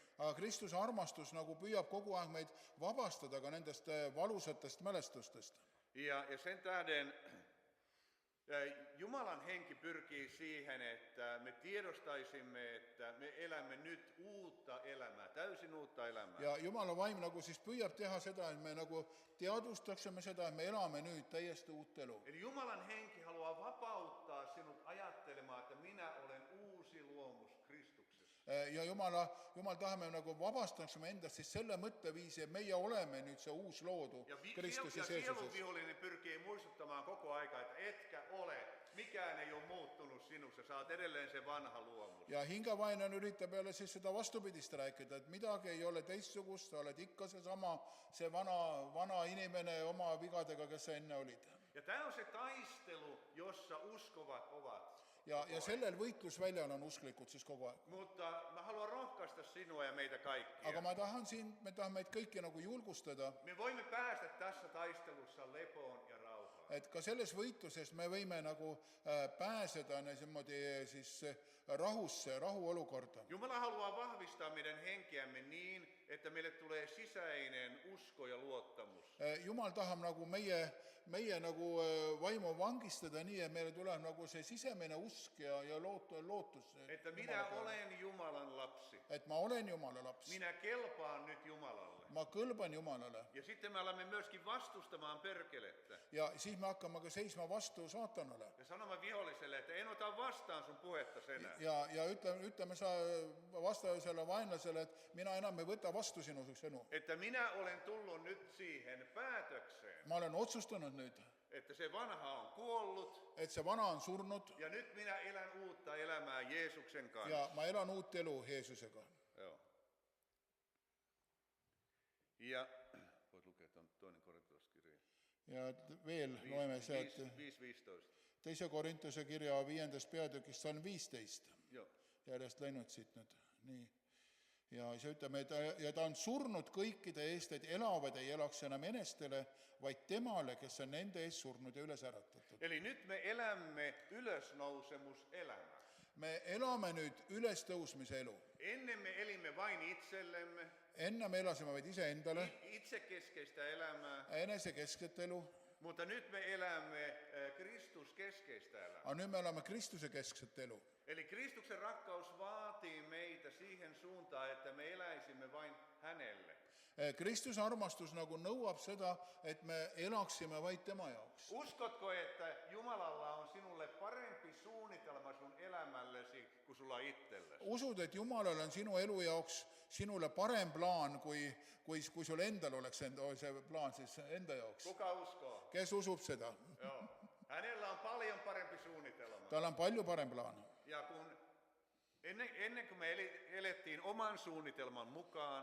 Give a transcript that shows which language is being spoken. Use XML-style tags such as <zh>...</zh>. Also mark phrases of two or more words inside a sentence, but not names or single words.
<et>Aga Kristuse armastus nagu püüab kogu aeg meid vabastada ka nendest valusatest mälestustest.</et> <fi>Ja sen tähden Jumalan henki pyrkii siihen, että me tiedostaisimme, että me elämme nyt uutta elämää, täysin uutta elämää.</fi> <et>Ja Jumala vaim nagu siis püüab teha seda, et me nagu teadvustaksime seda, et me elame nüüd täiesti uut elu.</et> <fi>Eli Jumalan henki haluaa vapauttaa sinut ajattelemaan, että minä olen uusi luomus Kristuksessa.</fi> <et>Ja Jumal tahame nagu vabastaksime endast siis selle mõtteviisi, et meie oleme nüüd see uus loodu Kristuses</et> <fi>sielun</fi> <et>Jeesuses.</et> <fi>vihollinen pyrkii muistuttamaan koko aika, että etkä ole. Mikään ei ole muuttunut sinussa, sä oot edelleen se vanha luomus.</fi> <et>Ja hingevaenlane üritab jälle siis seda vastupidist rääkida, et midagi ei ole teistsugust, sa oled ikka see vana inimene oma vigadega, kes sa enne olid.</et> <fi>Ja tämä on se taistelu, jossa uskovat ovat.</fi> <et>Ja sellel võitlusväljal on usklikud siis kogu aeg.</et> <fi>Mutta mä haluan rohkaista sinua ja meitä kaikkia.</fi> <et>Aga me tahame meid kõiki nagu julgustada,</et> <fi>Me voimme päästä tässä taistelussa lepoon ja rauhaan.</fi> <et>et ka selles võitluses me võime nagu pääseda niimoodi siis rahusse, rahuolukorda.</et> <fi>Jumala haluaa vahvistaa meidän henkeämme niin, että meille tulee sisäinen usko ja luottamus.</fi> <et>Jumal tahab nagu meie nagu vaimu vangistada nii, et meile tuleb nagu see sisemine usk ja lootus.</et> <fi>Että minä olen Jumalan lapsi.</fi> <et>Et ma olen Jumala laps.</et> <fi>Minä kelpaan nyt Jumalalle.</fi> <et>Ma kõlban Jumalale.</et> <fi>Ja sitten me alamme myöskin vastustamaan perkelettä.</fi> <et>Ja siis me hakkame ka seisma vastu saatanale.</et> <fi>Ja sanomaan viholliselle, että en ota vastaan sun puhetta enää.</fi> <et>Ja ütleme sa vastasele vaenlasele, et mina enam ei võta vastu sinu sõnu.</et> <fi>Että minä olen tullut nyt siihen päätökseen,</fi> <et>Ma olen otsustanud nüüd,</et> <fi>että se vanha on kuollut</fi> <et>et see vana on surnud</et> <fi>ja nyt minä elän uutta elämää Jeesuksen kanssa.</fi> <et>ja ma elan uut elu Jeesusega.</et> <fi>Joo. Ja voit lukea tuon toinen korintolaskirja.</fi> <et>Ja veel loeme sealt 5.15. teise Korintuse kirja 5. peatükist, see on 15.</et> <fi>Joo.</fi> <et>Järjest läinud siit nüüd. Nii. Ja see ütleme, et ta on surnud kõikide eest, et elavad ei elaks enam enestele, vaid temale, kes on nende eest surnud ja üles äratatud.</et> <fi>Eli nyt me elämme ylösnousemuselämää.</fi> <et>Me elame nüüd ülestõusmise elu.</et> <fi>Ennen me elimme vain itsellemme,</fi> <et>Enne me elasime vaid iseendale,</et> <fi>itsekeskeistä elämää,</fi> <et>enesekeskset elu,</et> <fi>mutta nyt me elämme Kristuskeskeistä elämää.</fi> <et>aga nüüd me elame Kristuse keskset elu.</et> <fi>Eli Kristuksen rakkaus vaatii meitä siihen suuntaan, että me eläisimme vain hänelle.</fi> <et>Kristuse armastus nagu nõuab seda, et me elaksime vaid tema jaoks.</et> <fi>Uskotko, että Jumalalla on sinulle parempi suunnitelma sun elämällesi kuin sulla itsellesi?</fi> <et>Usud, et Jumalal on sinu elu jaoks sinule parem plaan, kui sul endal oleks see plaan siis enda jaoks.</et> <fi>Kuka uskoo?</fi> <et>Kes usub seda?</et> <fi>Joo. Hänellä on paljon parempi suunnitelma.</fi> <et>Tal on palju parem plaan.</et> <fi>Ja kun Ennen kuin me elettiin oman suunnitelman mukaan,</fi>